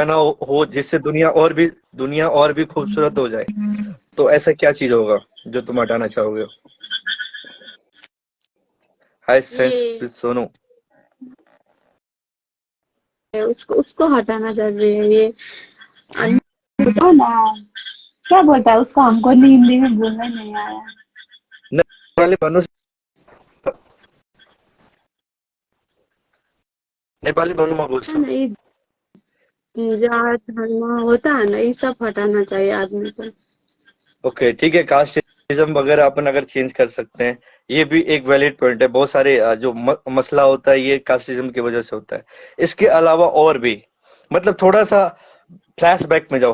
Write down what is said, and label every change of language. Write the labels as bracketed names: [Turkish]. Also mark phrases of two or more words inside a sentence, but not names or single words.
[Hindi] हटाना हो जिससे दुनिया और भी खूबसूरत हो जाए, तो ऐसा क्या चीज होगा जो तुम हटाना चाहोगे? हाय ये सोनू। उसको उसको हटाना जरूरी है। ये बताओ ना, क्या बोलता है उसको? हमको हिंदी में बोलना नहीं आया। [Nepali] नेपाली भन्नु, नेपाली भन्नु म है बोल्छु। [Hindi] ना, ये जात धर्म होता है ना, ये सब हटाना चाहिए आदमी को। ओके ठीक है, कास्टिज्म वगैरह अपन अगर चेंज कर सकते हैं, ये भी एक [English] valid point [Hindi] है। बहुत सारे जो मसला होता है ये कास्टिज्म की वजह से होता है। इसके अलावा और भी, मतलब थोड़ा सा फ्लैशबैक में जाओ।